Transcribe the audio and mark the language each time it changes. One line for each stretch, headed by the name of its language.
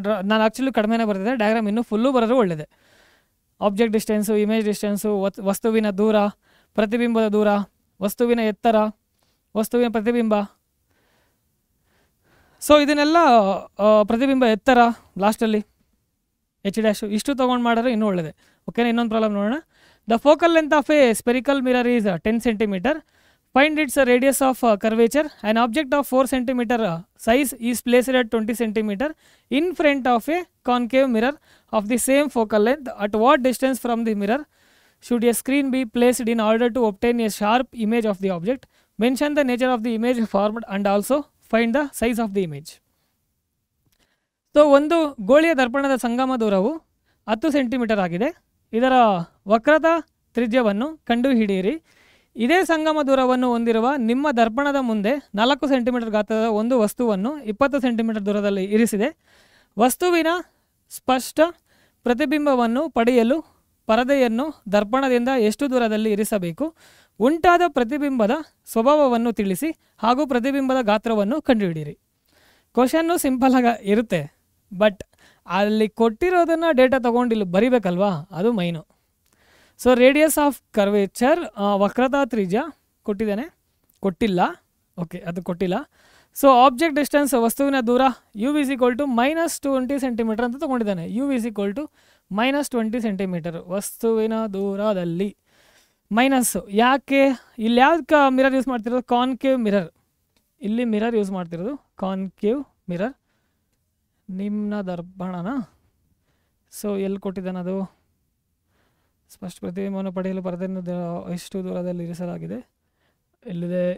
Kannada: ನಾನು ಆ್ಯಕ್ಚುಲಿ ಕಡಿಮೆನೇ ಬರ್ತಿದ್ದೆ, ಡಯಾಗ್ರಾಮ್ ಇನ್ನೂ ಫುಲ್ಲು ಬರೋದು ಒಳ್ಳೆಯದೇ. ಆಬ್ಜೆಕ್ಟ್ ಡಿಸ್ಟೆನ್ಸು, ಇಮೇಜ್ ಡಿಸ್ಟೆನ್ಸು, ವಸ್ತುವಿನ ದೂರ, ಪ್ರತಿಬಿಂಬದ ದೂರ, ವಸ್ತುವಿನ ಎತ್ತರ, ವಸ್ತುವಿನ ಪ್ರತಿಬಿಂಬ. ಸೊ ಇದನ್ನೆಲ್ಲ ಪ್ರತಿಬಿಂಬ ಎತ್ತರ ಲಾಸ್ಟಲ್ಲಿ H' ಇಷ್ಟು ತೊಗೊಂಡು ಮಾಡಿದ್ರೆ ಇನ್ನೂ ಒಳ್ಳೆಯದೇ. ಓಕೆನಾ? ಇನ್ನೊಂದು ಪ್ರಾಬ್ಲಮ್ ನೋಡೋಣ.
English: The focal length of a spherical mirror is 10 centimetre. Find its radius of curvature. An object of 4 centimeter size is placed at 20 centimeter in front of a concave mirror of the same focal length. At what distance from the mirror should a screen be placed in order to obtain a sharp image of the object? Mention the nature of the image formed and also find the size of the image.
Kannada: So ಒಂದು ಗೋಳಿಯ ದರ್ಪಣದ ಸಂಗಮ ದೂರವು 10 centimetre ಆಗಿದೆ. ಇದರ ವಕ್ರತಾ ತ್ರಿಜ್ಯವನ್ನು ಕಂಡುಹಿಡಿಯಿರಿ. ಇದೇ ಸಂಗಮ ದೂರವನ್ನು ಹೊಂದಿರುವ ನಿಮ್ಮ ದರ್ಪಣದ ಮುಂದೆ 4 ಸೆಂಟಿಮೀಟರ್ ಗಾತ್ರದ ಒಂದು ವಸ್ತುವನ್ನು 20 ಸೆಂಟಿಮೀಟರ್ ದೂರದಲ್ಲಿ ಇರಿಸಿದೆ. ವಸ್ತುವಿನ ಸ್ಪಷ್ಟ ಪ್ರತಿಬಿಂಬವನ್ನು ಪಡೆಯಲು ಪರದೆಯನ್ನು ದರ್ಪಣದಿಂದ ಎಷ್ಟು ದೂರದಲ್ಲಿ ಇರಿಸಬೇಕು? ಉಂಟಾದ ಪ್ರತಿಬಿಂಬದ ಸ್ವಭಾವವನ್ನು ತಿಳಿಸಿ ಹಾಗೂ ಪ್ರತಿಬಿಂಬದ ಗಾತ್ರವನ್ನು ಕಂಡುಹಿಡಿಯಿರಿ. ಕ್ವಶನ್ನು ಸಿಂಪಲ್ ಆಗಿ ಇರುತ್ತೆ, ಬಟ್ ಅಲ್ಲಿ ಕೊಟ್ಟಿರೋದನ್ನು ಡೇಟಾ ತೊಗೊಂಡು ಇಲ್ಲಿ ಬರಿಬೇಕಲ್ವಾ, ಅದು ಮೈನು. ಸೊ ರೇಡಿಯಸ್ ಆಫ್ ಕರ್ವೇಚರ್, ವಕ್ರತಾ ತ್ರಿಜ್ಯ ಕೊಟ್ಟಿಲ್ಲ. ಓಕೆ, ಅದು ಕೊಟ್ಟಿಲ್ಲ. ಸೊ ಆಬ್ಜೆಕ್ಟ್ ಡಿಸ್ಟೆನ್ಸ್, ವಸ್ತುವಿನ ದೂರ
English: u is equal to -20
Kannada: centimetre ಅಂತ ತೊಗೊಂಡಿದ್ದಾನೆ.
English: u is equal to -20
Kannada: centimetre ವಸ್ತುವಿನ ದೂರದಲ್ಲಿ. ಮೈನಸ್ಸು ಯಾಕೆ? ಇಲ್ಲಿ ಯಾವ್ದು ಮಿರರ್ ಯೂಸ್ ಮಾಡ್ತಿರೋದು? Concave mirror. ಇಲ್ಲಿ ಮಿರರ್ ಯೂಸ್ ಮಾಡ್ತಿರೋದು ಕಾನ್ಕೇವ್ ಮಿರರ್, ನಿಮ್ನ ದರ್ಪಣನ. ಸೊ ಎಲ್ಲಿ ಕೊಟ್ಟಿದ್ದಾನೆ ಅದು? ಸ್ಪಷ್ಟ ಪ್ರತಿಬಿಂಬವನ್ನು ಪಡೆಯಲು ಪರದೆಯನ್ನು ಎಷ್ಟು ದೂರದಲ್ಲಿ ಇರಿಸಲಾಗಿದೆ? ಇಲ್ಲಿದೆ.